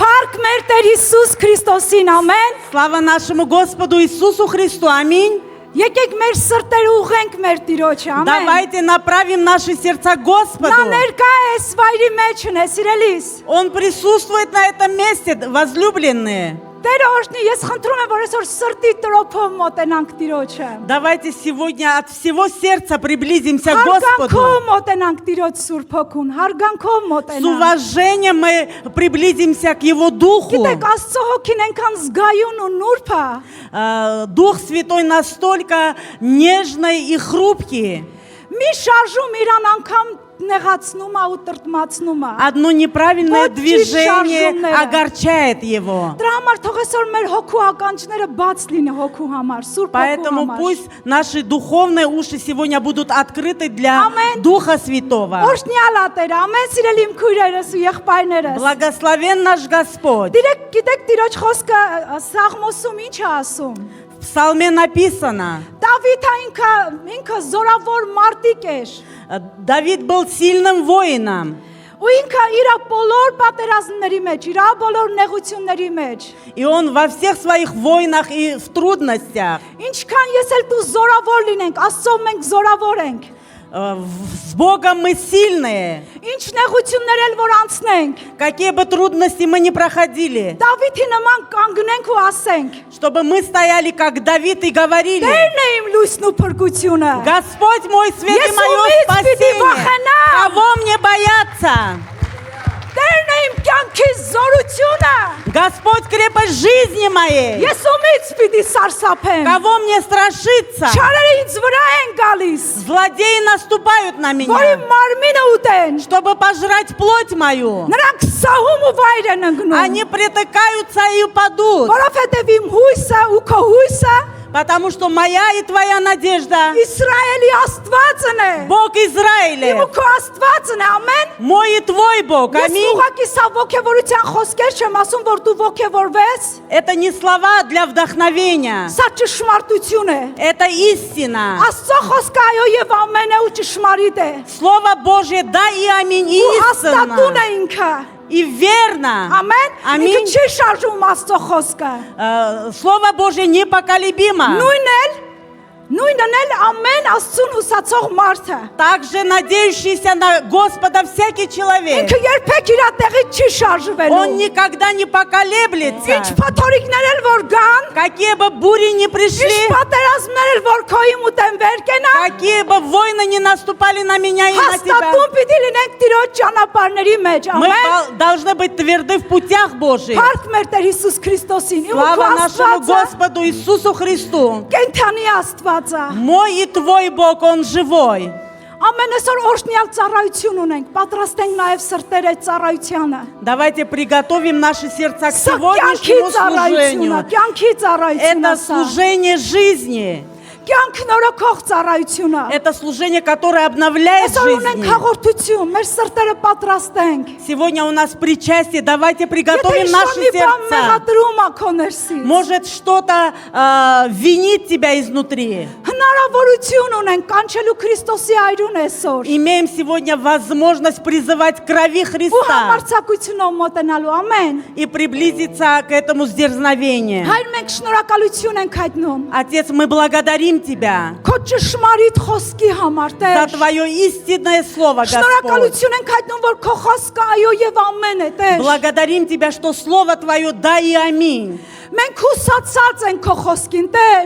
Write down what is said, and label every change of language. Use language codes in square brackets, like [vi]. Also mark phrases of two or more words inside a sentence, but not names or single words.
[hy] Փառք մեր Տեր Հիսուս Քրիստոսին, ամեն։ [ru] Слава нашему Господу Иисусу Христу. Аминь. [hy] Եկեք մեր սրտերը ուղենք մեր Տիրոջը, ամեն։ [ru] Давайте направим наши сердца к Господу. [hy] Նա ներկա է այս վայրի մեջն է, սիրելիս։ [ru] Он присутствует на этом месте, возлюбленные. [hy] Տերը օրհնի, ես խնդրում եմ, որ այսօր սրտի տրոփով մոտենանք Տիրոջը։ [ru] Давайте сегодня от всего сердца приблизимся к [hy] Հարգանքով [ru] Господу. [hy] մոտենանք Տիրոջ Սուրբ Հոգուն, հարգանքով [ru] С [hy] մոտենանք։ [ru] уважением мы приблизимся к Его Духу. [hy] Գիտեք, Աստծո Հոգին այնքան զգայուն ու նուրբ է։ [ru] Дух Святой настолько нежный и хрупкий. [hy] Մի շարժում իրան անգամ նեղացնում է ու տրտմացնում է։ [ru] Одно неправильное Вот движение чиж огорчает его. [hy] Դրա համար թող այսօր մեր հոգու ականջները бац լինի հոգու համար, Սուրբ Հոգու [ru] Поэтому [hy] համար։ [ru] пусть наши духовные уши сегодня будут открыты для [hy] Ամեն։ [ru] Духа Святого. [hy] Օրհնյալ է Տերը, ամեն սիրելի իմ քույրերս ու եղբայրներս։ [ru] Благословен наш Господь. [hy] Գիտեք Տիրոջ խոսքը Սաղմոսում ինչ է ասում։ [ru] В Псалме написано, [hy] Դավիթը ինքը զորավոր մարտիկ էր։ [ru] Давид был сильным воином. [hy] Ու ինքը իր բոլոր պատերազմների մեջ, իր բոլոր նեղությունների մեջ։ [ru] И он во всех своих войнах и в трудностях. [hy] Ինչքան ես էլ դու զորավոր լինենք, Աստծո մենք զորավոր ենք։ [ru] С Богом мы сильные. [hy] Ինչ նեղություններ էլ որ անցնենք, [ru] Какие бы трудности мы ни проходили, [hy] Դավիթի նման կանգնենք ու ասենք. [ru] чтобы мы стояли как Давид и говорили: [hy] Տերն է իմ լույսն ու փրկությունը։ [ru] Господь мой свет и [hy] Ես [ru] мое [hy] ումից պիտի [ru] спасение. [hy] վախենամ։ [ru] Кого мне бояться? [hy] Տերն է իմ կյանքի զորությունը։ [ru] Господь крепость жизни моей. [hy] Ես ումից պիտի սարսափեմ։ [ru] Кого мне страшиться? [hy] Չարերը ինձ վրա են գալիս, [ru] Злодеи наступают на [hy] որի [ru] меня, [hy] մարմինը ուտեն։ [ru] чтобы пожрать плоть мою. [hy] Նրանք սահում ու վայր են ընկնում։ [ru] Они притыкаются и упадут, [hy] Որովհետև իմ հույսը ու քո հույսը [ru] потому что моя и твоя надежда [hy] Իսրայելի Աստվածն է։ [ru] Бог [hy] Իմ [ru] Израиля, [hy] ու քո Աստվածն է, ամեն։ [ru] мой и твой Бог. [hy] Ես [ru] Аминь. [hy] ուղղակի սա ոգևորության խոսքեր չեմ ասում, որ դու ոգևորվես։ [ru] Это не слова для вдохновения, [hy] Սա ճշմարտություն է։ [ru] это истина. [hy] Աստծո խոսքը այո եւ ամեն է ու ճշմարիտ է։ [ru] Слово Божье, да и аминь, и [hy] Ու հաստատուն է [ru] истина, [hy] ինքը։ [ru] и верно. [hy] Ամեն։ Ինքը [ru] Аминь. [hy] չի շարժում Աստծո խոսքը։ [ru] Слово Божье непоколебимо. [hy] Նույնն էլ ամեն Աստծուն ուսացող մարդը։ [ru] Также надеющийся на Господа всякий человек, [hy] Ինքը երբեք իր տեղից չի շարժվելու։ [ru] он никогда не [hy] Ինչ [ru] поколеблется. [hy] փոթորիկներ էլ որ գան, [ru] Какие бы бури ни [hy] ինչ [ru] пришли, [hy] պատերազմներ էլ որ քո իմ ուտեն վեր կենան, [ru] какие бы войны не наступали на меня и на тебя, [hy] հաստատուն պիտի լինենք Տիրոջ ճանապարհների մեջ, [ru] мы [hy] ամեն։ [ru] должны быть тверды в путях Божьих. [hy] Փառք մեր Տեր Հիսուս Քրիստոսին։ Իմ [ru] Слава нашему [hy] Աստվածը [ru] Господу Иисусу Христу. [hy] կենթանի Աստվածը։ [ru] Мой и твой Бог, Он живой. [hy] Ամեն այսօր օրհնյալ ծառայություն ունենք, պատրաստենք նաև սրտերը ծառայությանը։ [ru] Давайте приготовим наши сердца к [hy] Սա կյանքի [ru] сегодняшнему [hy] ծառայությունն է, [ru] служению. [hy] կյանքի ծառայությունն [ru] Это [hy] է սա։ [ru] служение жизни. [hy] Կյանք նորոգող ծառայությունը։ [ru] Это служение, которое обновляет [hy] Այսօր ունենք [ru] жизнь. [hy] հաղորդություն, մեր սրտերը պատրաստենք։ [ru] Сегодня у нас причастие. Давайте [hy] Եթե [ru] приготовим наши [hy] ինչ-որ մի բան [ru] сердца. [hy] մեղադրում է քո ներսից, [ru] Может, что-то винит тебя изнутри. [hy] հնարավորություն ունենք կանչելու Քրիստոսի այրուն այսօր։ [ru] Имеем сегодня возможность призывать к крови [hy] Ու [ru] Христа [hy] համարձակությունով մոտենալու, ամեն։ [ru] и приблизиться к этому сдерзновению. [hy] Հայր մենք շնորհակալություն ենք հայտնում։ [ru] Отец, мы благодарим Тебя [hy] Քո ճշմարիտ խոսքի համար, [ru] за [hy] Տեր։ [ru] Твое истинное Слово, Господь. [hy] Շնորհակալություն ենք հայտնում, որ քո խոսքը այո եւ ամեն է, Տեր։ [ru] Благодарим Тебя, что Слово Твое да и аминь. [hy] Մենք հուսացած ենք քո խոսքին, Տեր։